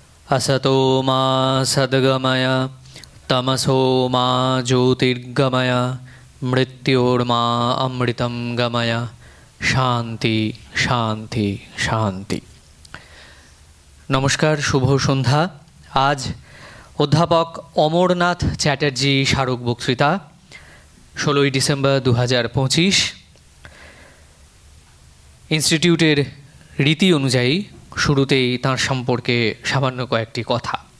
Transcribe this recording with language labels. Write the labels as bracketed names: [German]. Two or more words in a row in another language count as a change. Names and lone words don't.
[Sanskrit] असतो मा सद्गमय तमसो मा ज्योतिर्गमय मृत्योर्मा अमृतं गमय শান্তি শান্তি শান্তি। [Bangla] নমস্কার, শুভ সন্ধ্যা। আজ অধ্যাপক অমরনাথ চ্যাটার্জি স্মারক বক্তৃতা 16ই ডিসেম্বর 2025। ইনস্টিটিউটের রীতি অনুযায়ী শুরুতেই তাঁর সম্পর্কে সামান্য কয়েকটি কথা।